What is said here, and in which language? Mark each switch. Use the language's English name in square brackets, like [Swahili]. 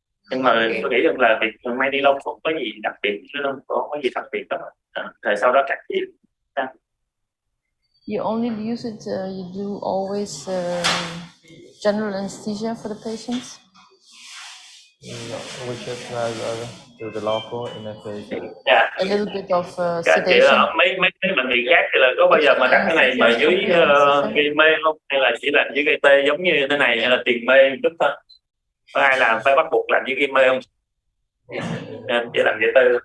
[Vietnamese] Nhưng mà tôi nghĩ rằng là việc may ni lông không có gì đặc biệt, không có gì đặc biệt đó. Rồi sau đó cắt tiếp. [English] You only use it, you do always general anesthesia for the patients? we just do the local anesthesia. A little bit of sedation. [Vietnamese] Mấy bệnh viện khác thì là có bao giờ mà đặt cái này mà dưới gây mê không? Hay là chỉ làm dưới gây tê giống như thế này, hay là tiền mê chút thôi? Có ai làm phải bắt buộc làm dưới gây mê không? Chỉ làm gây tê.